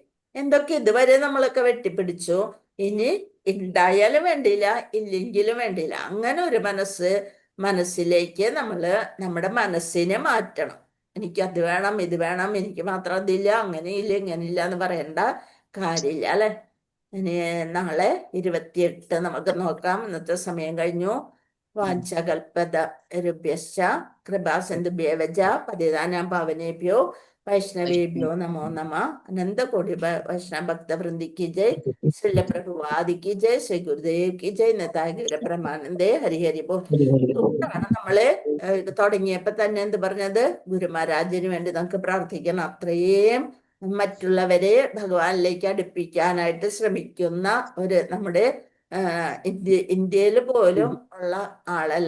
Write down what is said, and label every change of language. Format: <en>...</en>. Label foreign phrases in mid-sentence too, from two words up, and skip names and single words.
<ml>എന്തൊക്കെ ഇതുവരെ നമ്മളൊക്കെ വെട്ടിപ്പിടിച്ചു, ഇനി ഉണ്ടായാലും വേണ്ടിയില്ല ഇല്ലെങ്കിലും വേണ്ടിയില്ല, അങ്ങനെ ഒരു മനസ്സിലേക്ക് നമ്മുടെ മനസ്സിനെ മാറ്റണം. എനിക്ക് അത് വേണം ഇത് വേണം, എനിക്ക് മാത്രം അതില്ല, അങ്ങനെയില്ല ഇങ്ങനെയില്ല എന്ന് പറയേണ്ട കാര്യമില്ല. അല്ലെ, ഇനി നാളെ 28 നമുക്ക് നോക്കാം. ഇന്നത്തെ സമയം കഴിഞ്ഞു.</ml> <sa>വാഞ്ചകൽപതരുഭ്യശ്ച കൃപാസിന്ധുഭ്യവച പതിതാനാം പാവനേഭ്യോ വൈഷ്ണവേഭ്യോ നമോ നമ.</sa> <hi>अनन्तकोटि वैष्णव भक्तवृन्दि की जय। श्रील प्रभुवादि की जय. श्री गुरुदेव की जय। नतागिर ब्रह्मानन्दे हरि हरि बोल.</hi> <ml>അതുകൊണ്ടാണ് നമ്മള് ഇത് തുടങ്ങിയപ്പോ തന്നെ എന്ത് പറഞ്ഞത്? ഗുരുമഹാരാജിന് വേണ്ടി നമുക്ക് പ്രാർത്ഥിക്കണം. അത്രയും മറ്റുള്ളവരെ ഭഗവാനിലേക്ക് അടുപ്പിക്കാനായിട്ട് ശ്രമിക്കുന്ന നമ്മുടെ ഇന്ത്യയിൽ പോലും ഉള്ള ആളല്ല.</ml>